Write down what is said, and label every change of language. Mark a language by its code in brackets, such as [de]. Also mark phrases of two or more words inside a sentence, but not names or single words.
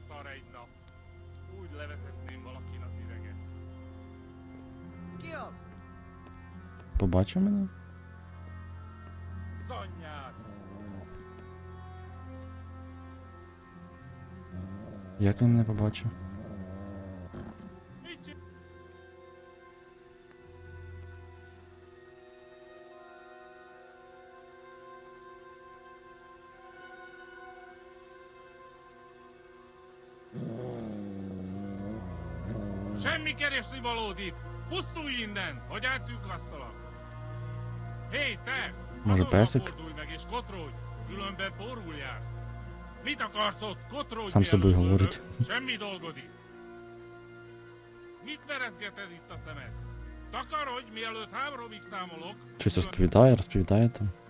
[hu] egy nap. Úgy levezetném valakin az ideget. Ki az? [uk] Побачив мене? [hu] Az anyját! [uk] Як він мене побачив? [hu] Mit csinál? Semmi keresni valód itt! Pusztulj innen, hogy átjukasztalak! Hé, te! [uk] Може, [hu] Azonnal [uk] песик? [hu] fordulj meg és kotródj, különben porul jársz! Mit akarsz ott? Kotródj, [uk] Сам з собою [hu] mielőtt [uk] говорить. [hu] ölök. Semmi dolgod itt! Mit merezgeted itt a szemed? Takarodj, mielőtt 3-ig számolok! [uk] Щось розповідає там.